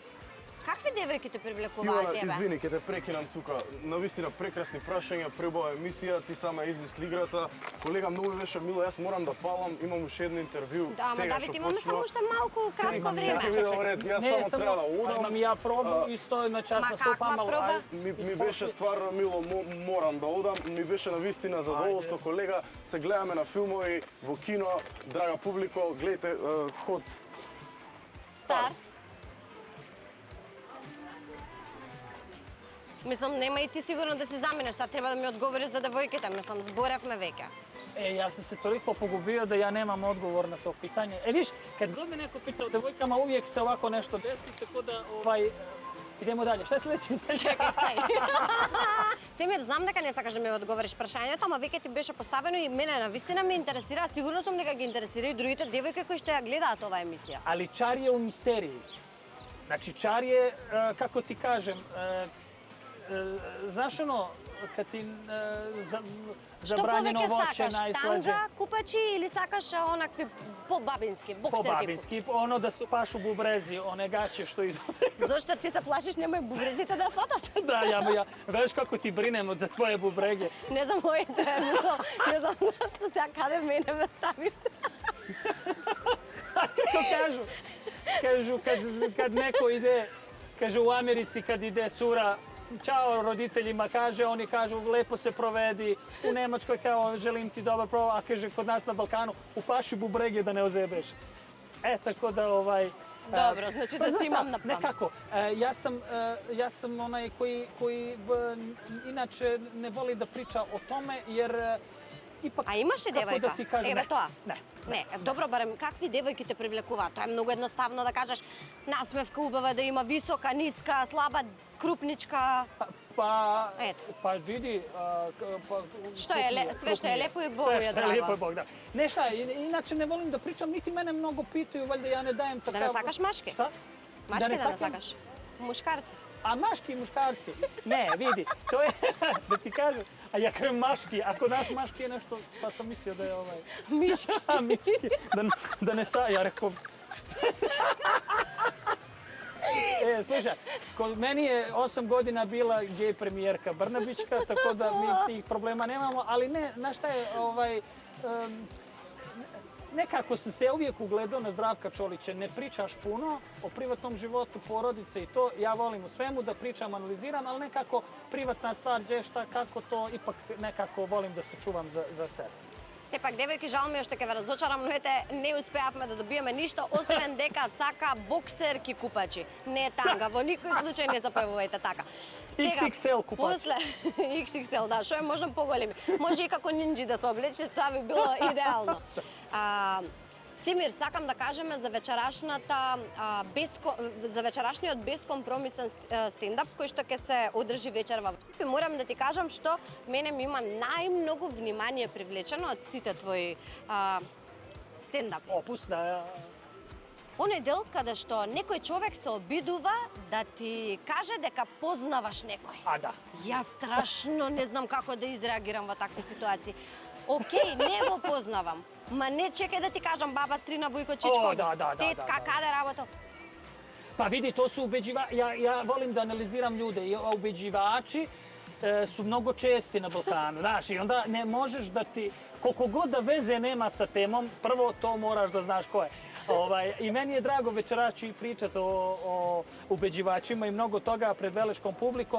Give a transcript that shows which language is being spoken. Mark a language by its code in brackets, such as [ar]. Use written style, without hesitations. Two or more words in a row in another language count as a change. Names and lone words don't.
[mk] Какви девојки те привлекуваат Ивана, тебе? извини, ќе те прекинам тука. Навистина прекрасни прашања, пребава емисија, ти сама измисли играта. Колега, многу беше мило, јас морам да палам, имам уште едно интервју. Да, ама сега Давид, што имаме почнува. само уште малку кратко време. Ќе видам ред, јас [sr] Ne, [mk] само треба да одам. [sr] Imam i ja probu i stoji na čas Ma nastupam, kakva proba? [mk] Ми беше стварно мило, морам да одам. Ми беше навистина задоволство, колега. Се гледаме на филмови во кино. Драга публико, гледате Hot Старс. Мислам, нема и ти сигурно да си заминеш, сега треба да ми одговориш за девојките, мислам, зборевме веќе. [sr] Ja sam se toliko pogubio da ja nemam odgovor na to pitanje. Viš, kad god me neko pita o devojkama, uvijek se ovako nešto desi, tako da idemo dalje. Šta je sljedeće pitanje? [mk] Чекај, стај. Семир, знам дека не сакаш да ми одговориш прашањето, ама веќе ти беше поставено и мене навистина ме интересира, сигурно сум дека ги интересира и другите девојки кои што ја гледаат оваа емисија. [sr] Ali čar je u misteriji. Znači, čar je, kako ti kažem, znaš ono, kad ti zabranjeno [mk] Што [sr] voće [mk] повеќе сакаш, [sr] najslađe. [mk] танга купачи или сакаш онакви по-бабински, боксерки? [sr] Babinski, ono da su pašu bubrezi, one gaće što idu. [mk] Зошто ти се плашиш немој бубрезите да фатат? [sr] Da, ja, veš kako ti brinem za tvoje bubrege. [mk] Не знам моите, не знам зашто сега каде мене ме ставите. [sr] Znaš kako kažu? Kažu kad neko ide, kaže u Americi kad ide cura, čao roditeljima, kaže, oni kažu lepo se provedi, u Nemačkoj kao želim ti dobar provod, a kaže kod nas na Balkanu u paši bubrege da ne ozebeš. Tako da Dobro, znači da si imam na pamet. Nekako, ja sam onaj koji inače ne voli da priča o tome jer ipak, [mk] А имаше [sr] kako [mk] девојка? [sr] da ti kažem, [mk] Еве [sr] ne. [mk] тоа. [sr] Ne. [mk] Не, добро, барем какви девојки те привлекуваат? Тоа е многу едноставно да кажеш насмевка убава да има висока, ниска, слаба, крупничка. Ето. [sr] Pa vidi... Što je sve što je lepo i Bogu je Sve što drago. je lepo i Bog, da. Ne šta, inače ne volim da pričam, niti mene mnogo pitaju, valjda ja ne dajem takav... [mk] Да не сакаш машки? [sr] Šta? [mk] Машки да не [sr] sakam? [mk] сакаш? Мушкарци. [sr] A maški i muškarci? Ne, vidi, to je, da ti kažem, a ja kažem maški, a kod nas maški je nešto, pa sam mislio da je [mk] Мишки. [sr] miški, da ne sa, ja rekao, slušaj, meni je 8 godina bila gej premijerka Brnabićka, tako da mi tih problema nemamo, ali ne, znaš šta je, nekako sam se uvijek ugledao na Zdravka Čolića, ne pričaš puno o privatnom životu, porodice i to, ja volim u svemu da pričam, analiziram, ali nekako privatna stvar, gdje šta, kako to, ipak nekako volim da se čuvam za sebe. [mk] Сепак, девојки, жал ми е што ќе ве разочарам, но ете, не успеавме да добиеме ништо, освен дека сака боксерки купачи. Не танга, во никој случај не запевувајте така. XXL купачи. После XXL, да, што е можда поголеми. Може и како нинџи да се облече, тоа би било идеално. Семир, сакам да кажеме за вечерашниот бескомпромисен стендап кој што ќе се одржи вечерва. Морам да ти кажам што мене ми има најмногу внимание привлечено од сите твои стендапи. [sr] Opus, da. [mk] Оној дел каде што некој човек се обидува да ти каже дека познаваш некој. [sr] A da. [mk] Јас страшно не знам како да изреагирам во такви ситуации. Океј, не го познавам. Ма не чекај да ти кажам баба, стрина, Вујко, Чичко, тетка, каде работа. [sr] Pa vidi, to su ja volim da analiziram ljude i ubeđivači su mnogo česti na Balkanu, znaš, i onda ne možeš da ti, koliko god da veze nema sa temom, prvo to moraš da znaš ko je. I meni je drago večeras ću i pričati o ubeđivačima i mnogo toga pred veleškom publikom.